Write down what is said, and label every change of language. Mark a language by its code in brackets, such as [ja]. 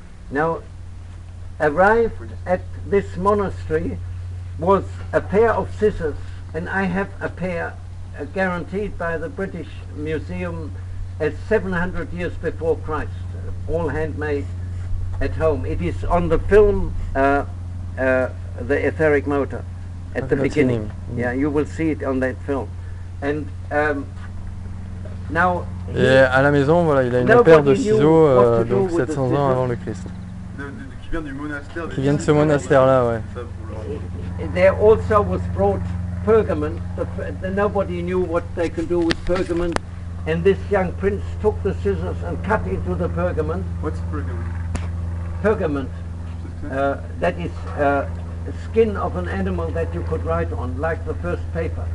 [en] Now, arrived at this monastery was a pair of scissors, and I have a pair guaranteed by the British Museum as 700 years before Christ, all handmade at home. It is on the film, the etheric motor, at the beginning. Yeah, you will see it on that film. And now, [fr] Et à la maison, voilà, il a une paire de ciseaux donc 700 ans avant le Christ. Qui vient du monastère. Qui vient de ce monastère-là, ouais. Ça, pour le- [en] there also was brought pergament. Nobody knew what they could do with pergament, and this young prince took the scissors and cut into the pergament. What's pergament? Pergament, [fr] C'est ce que c'est [en] that is skin of an animal that you could write on, like the first paper.